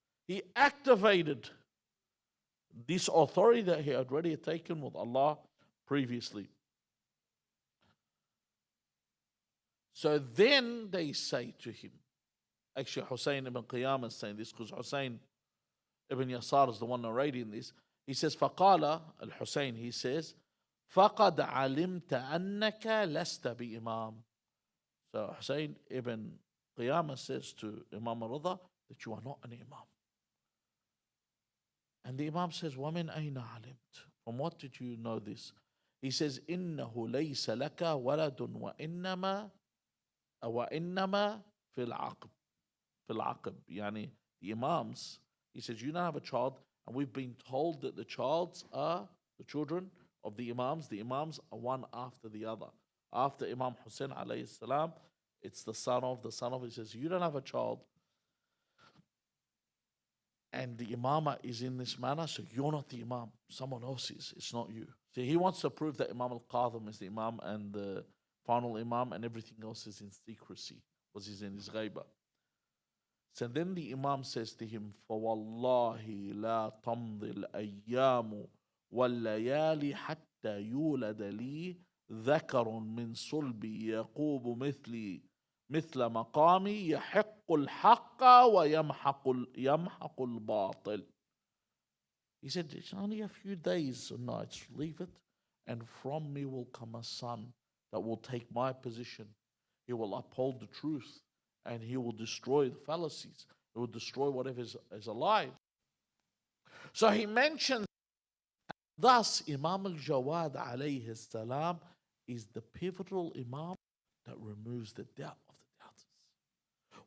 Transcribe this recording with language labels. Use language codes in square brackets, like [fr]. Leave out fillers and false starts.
[en] He activated this authority that he had already taken with Allah previously. So then they say to him, actually Hussein ibn Qiyam is saying this because Hussein ibn Yasar is the one narrating this. He says, [ar] فَقَالَ al-Hussein, [en] he says, [ar] فَقَدْ عَلِمْتَ أَنَّكَ لَسْتَ بِإِمَامٍ. [en] So Hussein ibn Qiyam says to Imam al-Rida that you are not an Imam. And the Imam says, [ar] وَمِنْ أَيْنَ عَلِمْتَ? [en] From what did you know this? He says, [ar] إِنَّهُ لَيْسَ لَكَ وَلَدٌ وَإِنَّمَا فِي الْعَقِبِ. [en] Yani the Imams, he says, you don't have a child, and we've been told that the children of the Imams are one after the other. After Imam Hussein alayhi salam, it's the son of. He says, you don't have a child, and the imamah is in this manner, so you're not the imam. Someone else is. It's not you. See, he wants to prove that Imam al-Qadhim is the imam and the final imam, and everything else is in secrecy, because he's in his ghaibah. So then the imam says to him, [ar] فَوَاللَّهِ لَا تَمْضِي الْأَيَّامُ وَاللَّيَالِ حَتَّى يُولَدَ لِي ذَكَرٌ مِّن صُلْبِي يَقُوبُ مثل مقامي يحق الحق ويمحق الباطل. [en] He said, it's only a few days and nights, leave it, and from me will come a son that will take my position. He will uphold the truth, and he will destroy the fallacies. He will destroy whatever is alive. So he mentions, thus Imam Al Jawad alayhi salam is the pivotal Imam that removes the doubt of the doubters.